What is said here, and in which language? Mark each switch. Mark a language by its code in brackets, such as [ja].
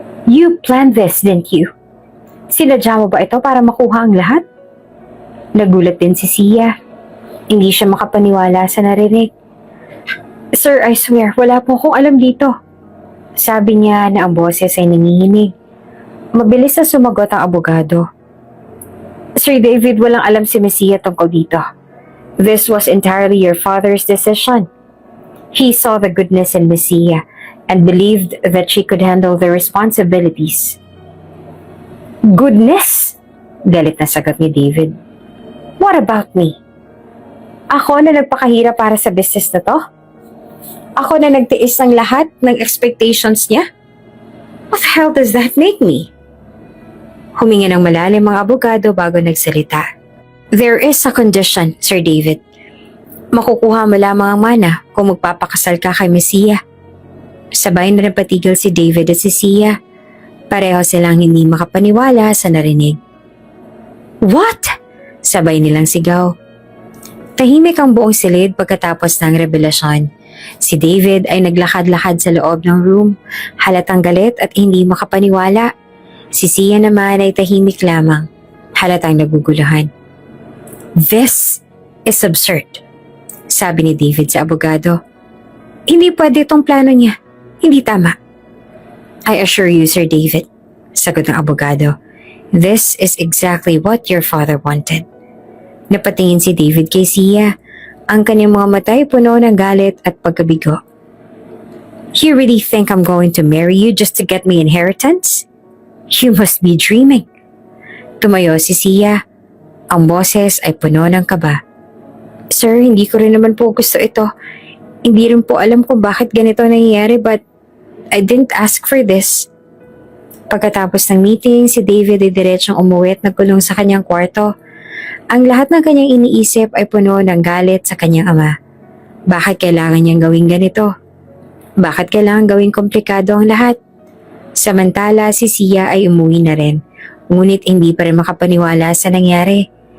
[en] You planned this, didn't you? [tl] Sinadya mo ba ito para makuha ang lahat? Nagulat din si Sia. Hindi siya makapaniwala sa narinig. [en] Sir, I swear, [tl] wala po akong alam dito. Sabi niya na ang boses ay nangihinig. Mabilis na sumagot ang abogado. Sir David, walang alam si Messiah tungkol dito. [en] This was entirely your father's decision. He saw the goodness in Messiah and believed that she could handle the responsibilities. Goodness? [tl] Galit na sagot ni David. [en] What about me? [tl] Ako na nagpakahirap para sa business na to? Ako na nagtiis ng lahat ng expectations niya? [en] What the hell does that make me? [tl] Huminga ng malalim ang abogado bago nagsalita. [en] There is a condition, Sir David. [tl] Makukuha mo lamang ang mana kung magpapakasal ka kay Messiah. Sabay na napatigil si David at si Sia. Pareho silang hindi makapaniwala sa narinig. [en] What? [tl] Sabay nilang sigaw. Tahimik ang buong silid pagkatapos ng revelasyon. Si David ay naglakad-lakad sa loob ng room, halatang galit at hindi makapaniwala. Si Sia naman ay tahimik lamang, halatang naguguluhan. [en] This is absurd, [tl] sabi ni David sa abogado. Hindi pwede itong plano niya. Hindi tama. [en] I assure you, Sir David, [tl] sagot ng abogado. [en] This is exactly what your father wanted. [tl] Napatingin si David kay Sia. Ang kanyang mga matay puno ng galit at pagkabigo. [en] You really think I'm going to marry you just to get me inheritance? You must be dreaming. [tl] Tumayo si Sia. Ang boses ay puno ng kaba. Sir, hindi ko rin naman po gusto ito. Hindi rin po alam kung bakit ganito nangyayari [en] but I didn't ask for this. [tl] Pagkatapos ng meeting, si David ay diretsong umuwi at nagkulong sa kanyang kwarto. Ang lahat ng kanyang iniisip ay puno ng galit sa kanyang ama. Bakit kailangan niyang gawing ganito? Bakit kailangan gawing komplikado ang lahat? Samantala, si Sia ay umuwi na rin. Ngunit hindi pa rin makapaniwala sa nangyari.